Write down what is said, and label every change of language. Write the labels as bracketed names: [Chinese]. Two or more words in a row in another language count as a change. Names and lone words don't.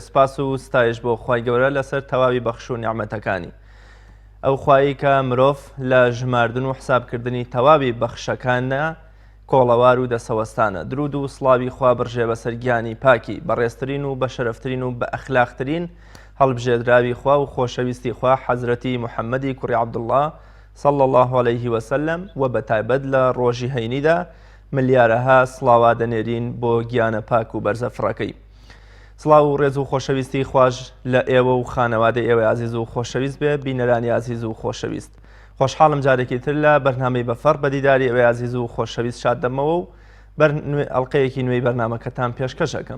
[Central Kurdish] سپاس و ستایش بۆ خوای گەورە لەسەر تەواوی بەخش و نیعمەتەکانی ئەو خوایی کە مرۆڤ لە ژماردن و حسابکردنی تەواوی بەخشەکانە کۆڵەوار و دەسەوەستانە. درود و سڵاوی خوا بڕژێ بەسەر گیانی پاکی بەڕێزترین و بەشەرەفترین و بە ئەخلاقترین هەڵبژێردراوی خوا و خۆشەویستی خوا حەزرەتی محەممەدی کوڕی عەبدوڵڵاه [Arabic] صلى الله عليه وسلم [Central Kurdish] و بەتایبەت لە ڕۆژی هەینیدا ملیارەها سڵاوا دەنێرین بۆ گیانە پاک و بەرزەفڕەکەی. سڵاو و ڕێز و خۆشەویستی خوش لە ئێوە و خانەوادەی ئێوە عزیز و خۆشەویست بێ، بینەرانی عزیز و خۆشەویست. خۆشحاڵم جارێکی تر لە بەرنامەی بەفەڕ بەدیداری ئێوە عزیز و خۆشەویست شاد دەمەوە و ئەڵقەیەکی نوێی بەرنامەکەتان پێشکەش دەکەم.